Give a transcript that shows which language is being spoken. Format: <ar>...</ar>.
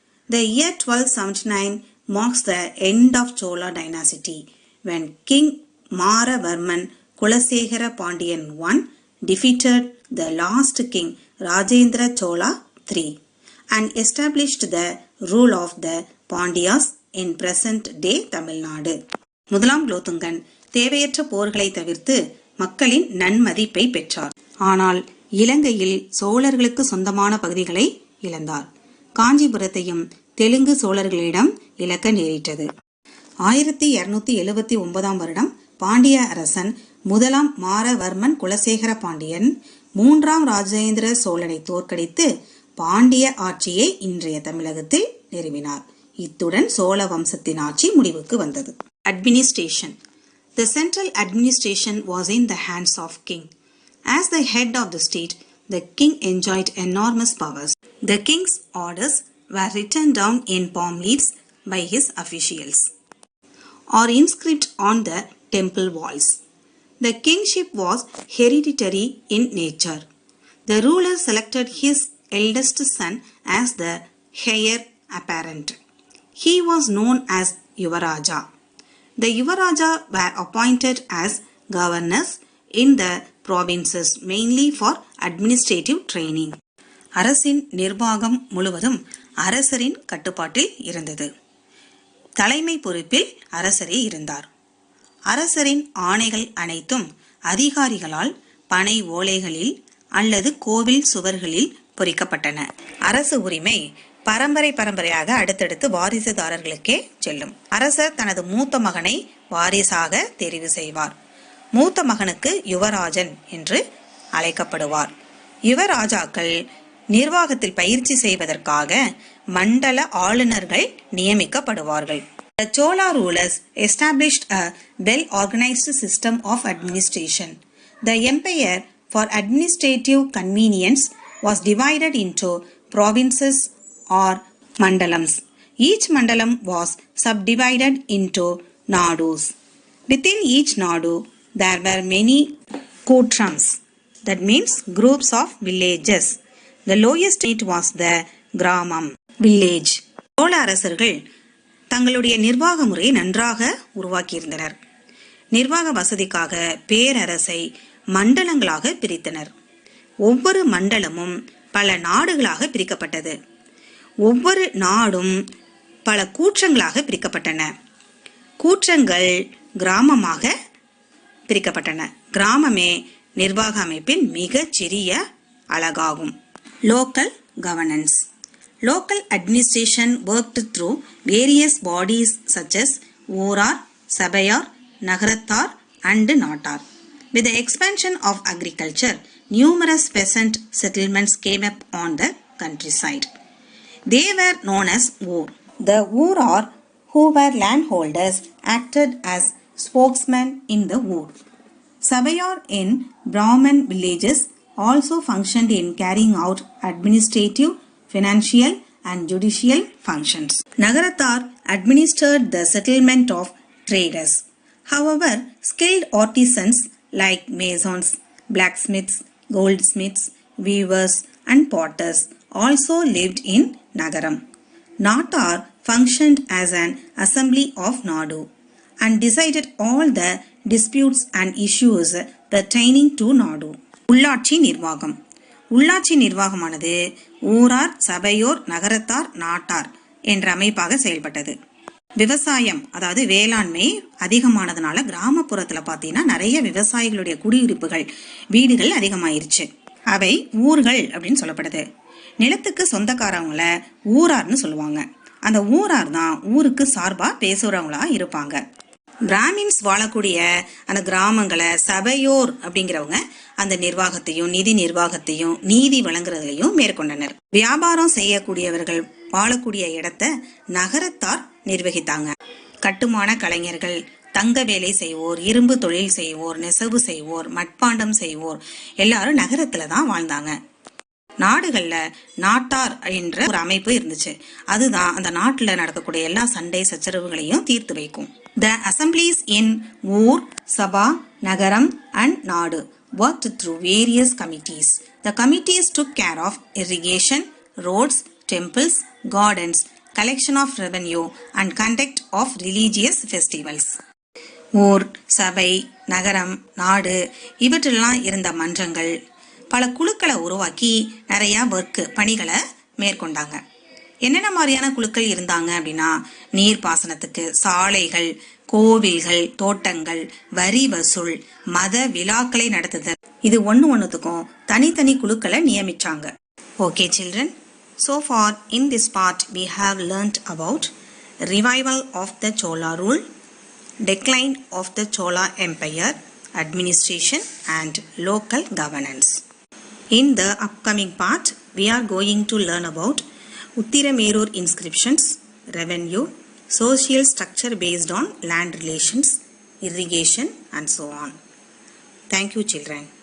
<en>The year 1279 marks the end of Chola dynasty when King Maravarman Kulasekhara Pandian I defeated the last king Rajendra Chola III and established the rule of the Pandyas in present day Tamil Nadu.</en> <ta>முதலாம் குலோத்துங்கன் தேவையற்ற போர்களை தவிர்த்து மக்களின் நன்மதிப்பை பெற்றார். ஆனால் இலங்கையில் சோழர்களுக்கு சொந்தமான பகுதிகளை இழந்தார். காஞ்சிபுரத்தையும் தெலுங்கு சோழர்களிடம் இழக்க நேரிட்டது. 1279 வருடம் பாண்டிய அரசன் முதலாம் மாரவர்மன் குலசேகர பாண்டியன் 3ஆம் ராஜேந்திர சோழனை தோற்கடித்து பாண்டிய ஆட்சியை இன்றைய தமிழகத்தில் நிறுவினார். இத்துடன் சோழ வம்சத்தின் ஆட்சி முடிவுக்கு வந்தது.</ta> <en>Administration. The central administration was in the hands of king. As the head of the state, the king enjoyed enormous powers. The king's orders were written down in palm leaves by his officials or inscribed on the temple walls. The kingship was hereditary in nature. The ruler selected his eldest son as the heir apparent. He was known as Yuvaraja. The Yuvaraja were appointed as governors in the provinces mainly for administrative training.</en> <ta>அரசின் நிர்வாகம் முழுவதும் அரசரின் கட்டுப்பாட்டில் இருந்தது. தலைமை பொறுப்பில் அரசரே இருந்தார். அரசரின் ஆணைகள் அனைத்தும் அதிகாரிகளால் பனை ஓலைகளில் அல்லது கோவில் சுவர்களில் பொறிக்கப்பட்டன. அரசு உரிமை பரம்பரையாக அடுத்தடுத்து வாரிசுதாரர்களுக்கே செல்லும். அரசர் தனது மூத்த மகனை வாரிசாக தெரிவு செய்வார். மூத்த மகனுக்கு யுவராஜன் என்று அழைக்கப்படுவார். யுவராஜாக்கள் நிர்வாகத்தில் பயிற்சி செய்வதற்காக மண்டல ஆளுநர்கள் நியமிக்கப்படுவார்கள்.</ta> <en>The Chola rulers established a well-organized system of administration. The empire, for administrative convenience, was divided into provinces or mandalams. Each mandalam was subdivided into nadus. Within each nadu, there were many kutrams. That means groups of villages. The lowest state was the gramam, village.</en> <ta>Chola அரசர்கள் தங்களுடைய நிர்வாக முறையை நன்றாக உருவாக்கியிருந்தனர். நிர்வாக வசதிக்காக பேரரசை மண்டலங்களாக பிரித்தனர். ஒவ்வொரு மண்டலமும் பல நாடுகளாக பிரிக்கப்பட்டது. ஒவ்வொரு நாடும் பல கூற்றங்களாக பிரிக்கப்பட்டன. கூற்றங்கள் கிராமமாக பிரிக்கப்பட்டன. கிராமமே நிர்வாக அமைப்பின் மிகச் சிறிய அலகாகும்.</ta> <en>Local governance. Local administration worked through various bodies such as Orar, Sabayar, Nagarattar and Natar. With the expansion of agriculture, numerous peasant settlements came up on the countryside. They were known as Ur. The Urar, who were landholders, acted as spokesmen in the Ur. Sabayar in Brahman villages also functioned in carrying out administrative, financial and judicial functions. Nagarattar administered the settlement of traders. However, skilled artisans like masons, blacksmiths, goldsmiths, weavers and potters also lived in Nagaram. Natar functioned as an assembly of Nadu and decided all the disputes and issues pertaining to Nadu.</en> <ta>உள்ளாட்சி நிர்வாகம். உள்ளாட்சி நிர்வாகமானது ஊரார், சபையோர், நகரத்தார், நாட்டார் என்ற அமைப்பாக செயல்பட்டது. விவசாயம், அதாவது வேளாண்மை அதிகமானதுனால கிராமப்புறத்தில் பார்த்தீங்கன்னா நிறைய விவசாயிகளுடைய குடியிருப்புகள், வீடுகள் அதிகமாயிருச்சு. அவை ஊர்கள் அப்படின்னு சொல்லப்படுது. நிலத்துக்கு சொந்தக்காரவங்கள ஊரார்னு சொல்லுவாங்க. அந்த ஊரார் தான் ஊருக்கு சார்பா பேசுறவங்களா இருப்பாங்க. பிராமின்ஸ் வாழக்கூடிய அந்த கிராமங்களை சபையோர் அப்படிங்கிறவங்க அந்த நிர்வாகத்தையும் நிதி நிர்வாகத்தையும் நீதி வழங்குறதுலையும் மேற்கொண்டனர். வியாபாரம் செய்யக்கூடியவர்கள் வாழக்கூடிய இடத்தை நகரத்தார் நிர்வகித்தாங்க. கட்டுமான கலைஞர்கள், தங்க வேலை செய்வோர், இரும்பு தொழில் செய்வோர், நெசவு செய்வோர், மட்பாண்டம் செய்வோர் எல்லாரும் நகரத்துல தான் வாழ்ந்தாங்க. நாடுகள்ல நாட்டார் என்ற ஒரு அமைப்பு இருந்துச்சு. அதுதான் அந்த நாட்டுல நடக்கக்கூடிய எல்லா சண்டை சச்சரவுகளையும் தீர்த்து வைக்கும்.</ta> <en>The assemblies in Ur, Sabha, Nagaram and Nadu worked through various committees. The committees took care of irrigation, roads, temples, gardens, collection of revenue and conduct of religious festivals.</en> <ta>ஊர், சபை, நகரம், நாடு இவற்றெல்லாம் இருந்த மன்றங்கள் பல குழுக்களை உருவாக்கி நிறைய பணிகளை மேற்கொண்டாங்க. என்னென்ன மாதிரியான குழுக்கள் இருந்தாங்க அப்படின்னா, நீர்ப்பாசனத்துக்கு சாலைகள், கோவில்கள், தோட்டங்கள், வரி வசூல், மத விழாக்களை நடத்துதல், இது ஒன்னுத்துக்கும் தனித்தனி குழுக்களை நியமிச்சாங்க.</ta> <en>Okay children, so far in this part we have learnt about revival of the Chola rule, decline of the Chola empire, administration and local governance. In the upcoming part we are going to learn about Uttiramerur inscriptions, revenue, social structure based on land relations, irrigation and so on. Thank you children.</en>